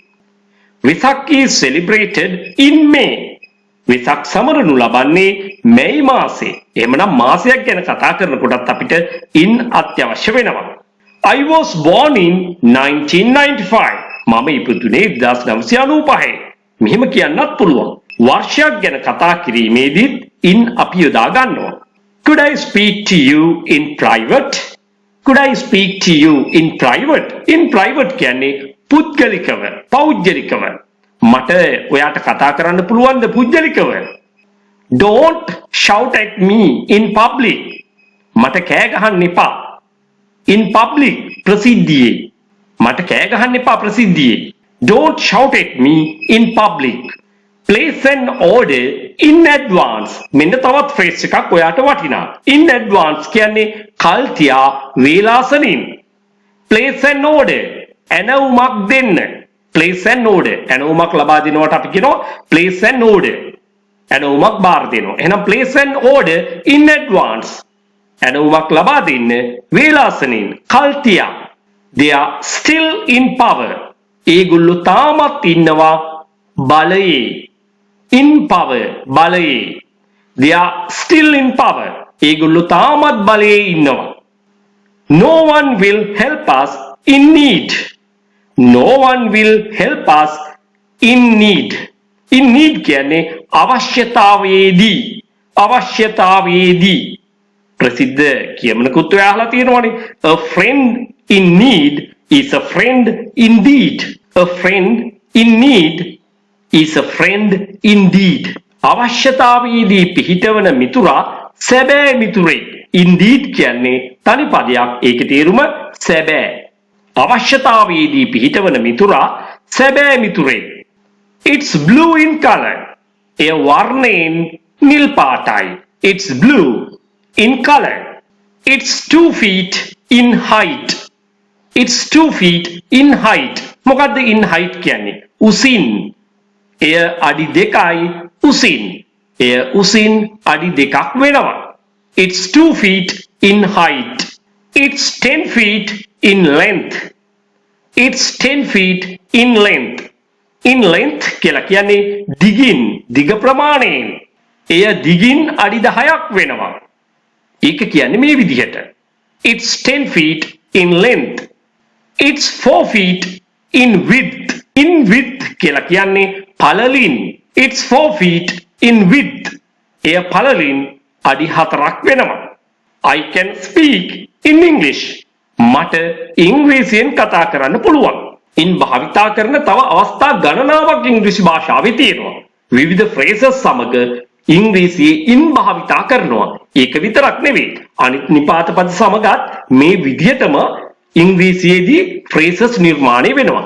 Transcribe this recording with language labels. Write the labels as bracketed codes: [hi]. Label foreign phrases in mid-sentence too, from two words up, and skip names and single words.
[en] Vesak is celebrated in May. [si] වෙසක් සමරනු ලබන්නේ මැයි මාසේ. එහෙමනම් මාසයක් ගැන කතා කරනකොටත් අපිට in අත්‍යවශ්‍ය වෙනවා. [en] I was born in 1995. [si] මම ඉපදුනේ 1995. මෙහෙම කියන්නත් පුළුවන්. වර්ෂයක් ගැන කතා කිරීමේදීත් in අපි යොදා ගන්නවා. [en] Could I speak to you in private? could I speak to you in private? In private [si] කියන්නේ පුද්ගලිකව, පෞද්ගලිකව. මට ඔයාට කතා කරන්න පුළුවන්ද පුද්ගලිකව? [en] Don't shout at me in public. [si] මට කෑ ගහන්න එපා. [en] In public [si] ප්‍රසිද්ධියේ. මට කෑ ගහන්න එපා ප්‍රසිද්ධියේ. [en] Don't shout at me in public. Place an order in advance. [si] මෙන්න තවත් ෆ්‍රේස් එකක් ඔයාට වටිනා. [en] In advance [si] කියන්නේ කල් තියා වේලාසනින්. [en] Place an order. [si] ඇනවුමක් දෙන්න. [en] Place an order. [si] ඇනවුමක් ලබා දෙනවට අපි කියනවා [en] place an order. [si] ඇනවුමක් බාර දෙනවා. එහෙනම් [en] place an order in advance. [si] ඇනවුමක් ලබා දෙන්න වේලාසනින් කල් තියා. [en] They are still in power. [si] ඒගොල්ලෝ තාමත් ඉන්නවා බලයේ. [en] In power බලයේ. They are still in power. [si] ඒගොල්ලෝ තාමත් බලයේ ඉන්නවා. [en] No one will help us in need. No one will help us in need. In need [si] කියන්නේ අවශ්‍යතාවයේදී. අවශ්‍යතාවයේදී. ප්‍රසිද්ධ කියමනකුත් ඔයාලා තියෙනවනේ. [en] A friend in need is a friend indeed. A friend in need is a friend indeed. [si] අවශ්‍යතාවයේදී පිහිටවන මිතුරා සැබෑ මිතුරෙක්. Indeed කියන්නේ තනි පදයක්. ඒකේ තේරුම සැබෑ. අවශ්‍යතාවයේදී පිහිටවන මිතුරා සැබෑ මිතුරෙක්. [en] It's blue in color. [si] එය වර්ණයෙන් නිල් පාටයි. [en] It's blue in color. It's 2 feet in height. It's 2 feet in height. මොකද්ද in height [si] කියන්නේ? උසින්. එය අඩි 2යි උසින්. එය උසින් අඩි 2ක් වෙනවා. [en] It's 2 feet in height. It's 10 feet in length. It's 10 feet in length. In length [si] කියලා කියන්නේ දිගින්, දිග ප්‍රමාණයෙන්. එය දිගින් අඩි 10ක් වෙනවා. ඒක කියන්නේ මේ විදිහට. [en] It's 10 feet in length. It's 4 feet in width. In width [si] කියලා කියන්නේ පළලින්. [en] It's 4 feet in width. [si] එය පළලින් අඩි 4ක් වෙනවා. [en] I can speak in English. [si] මට ඉංග්‍රීසියෙන් කතා කරන්න පුළුවන්. in භාවිතා කරන තව අවස්ථා ගණනාවක් ඉංග්‍රීසි භාෂාවේ තියෙනවා. විවිධ phrases සමග ඉංග්‍රීසියේ in භාවිතා කරනවා. ඒක විතරක් නෙවෙයි. අනිත් නිපාත පද සමගත් මේ විදිහටම ඉංග්‍රීසියේදී phrases නිර්මාණය වෙනවා.